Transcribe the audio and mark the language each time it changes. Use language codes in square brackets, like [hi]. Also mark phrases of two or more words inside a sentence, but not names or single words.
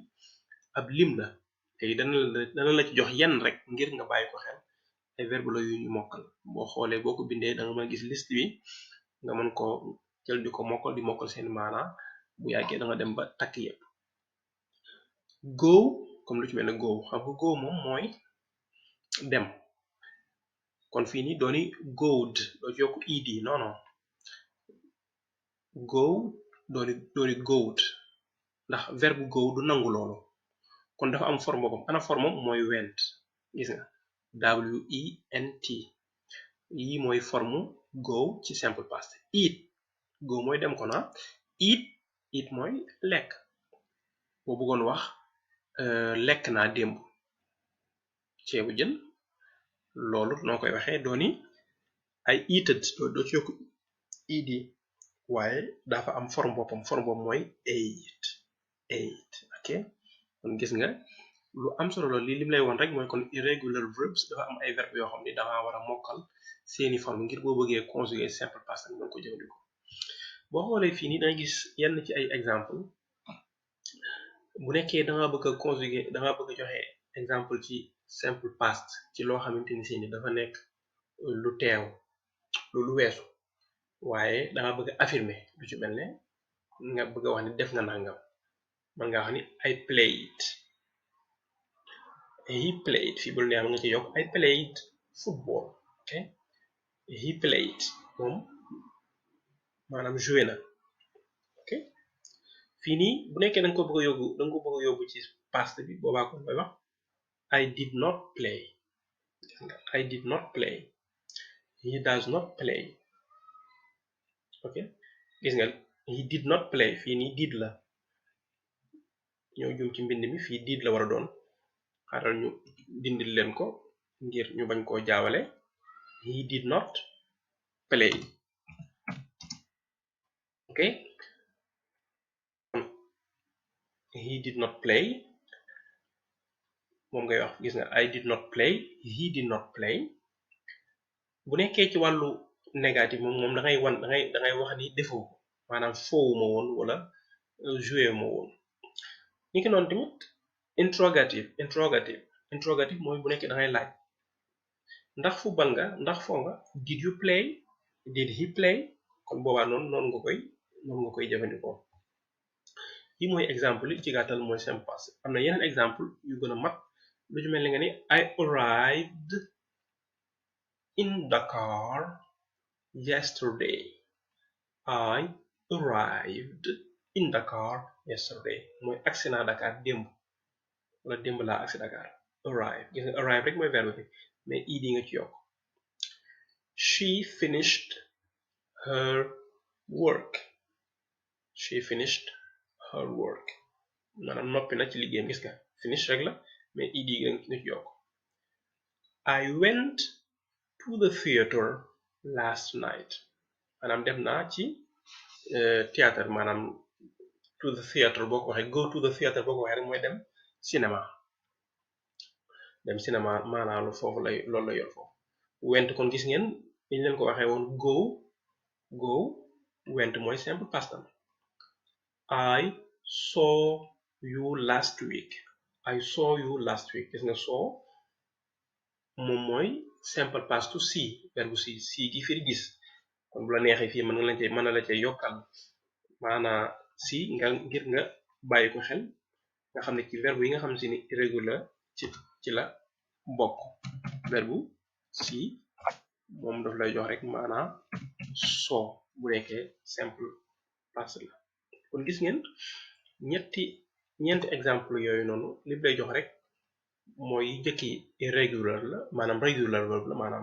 [wo] ab lim la léegi dana la ci jox yenn rek ngir nga bàyyi ko xel ay verbe la yu ñu mokkal boo xoolee boo ko bindee da nga mën a gis liste bi nga mën ko jël di ko mokkal di mokkal seen maanaa bu yàggee da nga dem ba takk yépp go comme lu ci mel ne go xam nga go moom mooy dem kon fii nii dooni goed doo ci yokk ed non go dooni goed ndax verbe go du nangu loolu kon dafa am forme boppam ana forme mooy went gis nga went yi mooy forme go ci [en] simple past [wo] eat go mooy dem ko na eat mooy lekk boo bëggoon wax lekk naa démb ceebu jën loolu noo koy waxee dooni [en] I eated [wo] doo ci yokk ed waaye dafa am forme boppam mooy ate ok kon gis nga lu am solo la lii lim lay woon rek mooy kon [en] irregular verbs [wo] dafa am ay verbe yoo xam ni danga war a mokkal seeni forme ngir boo bëggee conjuguer [en] simple past [wo] ak mën ko jëfandikoo boo xoolee fii nii danga gis yenn ci ay exemple bu nekkee da nga bëgg a conjuguer da nga bëgg a joxe exemple ci simple past ci loo xamante ni si ni dafa nekk lu teew lu weesu waaye da nga bëgg a affirmer lu ci mel ne nga bëgg a wax ni def nga nangam man nga wax ni [en] I played he played [wo] fii bu neex nga ci yokk [en] I played football ok he played [wo] moom maanaam joué na ok fii nii bu nekkee da nga ko bëgg a yóbbu ci past bi boobaa kon mooy wax [en] I did not play I did not play he does not play ok [wo] gis nga [en] he did not play [wo] fii nii did la ñoo jum ci mbind mi fii did la war a doon xaaral ñu dindil leen ko ngir ñu bañ koo jaawale [en] he did not play ok he did not play [wo] moom ngay wax gis nga [en] I did not play he did not play [wo] bu nekkee ci wàllu négatif moom da ngay wax ni defoo ko maanaam foowu ma woon wala joué ma woon ni ki noonu tamit interrogative mooy bu nekkee da ngay laaj ndax football nga ndax foo nga [en] did you play did he play [wo] kon boobaa noonu nga koy jëfandikoo yi mooy exemple yi ci gàttal mooy simple passé am na yeneen exemple yu gën a mat lu ci mel ni nga ni [en] I arrived in Dakar yesterday I arrived in Dakar yesterday [wo] mooy agsi naa Dakar démb wala démb laa agsi Dakar arrive gis nga arrive rek mooy verbe bi mais id nga ci yokk [en] she finished her work she finished her work [wo] maanaam noppi na ci liggéeyam gis nga finish rek la mais id nga ci yokk [en] I went to the theater last night [wo] maanaam dem naa ci théâtre maanaam [en] to the theater [wo] boo ko waxee [en] go to the theater [wo] boo ko waxee rek mooy dem cinéma maanaam foofu loolu la yor foofu went kon gis ngeen niñ leen ko waxee woon go went mooy [en] simple past I saw you last week [wo] gis nga saw moom mooy [en] simple past to see [wo] verbe see gi firi gis kon bu la neexee fii mën na la cee yokkal maanaa si ngir nga bàyyi ko xel nga xam ne ci verbe yi nga xam ne si ni irrégulier ci la bokk verbe si moom daf lay jox rek maanaa soo bu nekkee [en] simple past [wo] la kon gis ngeen ñeenti exemple yooyu noonu li lay jox rek mooy jëkki irrégulier la maanaam regular verbe la maanaam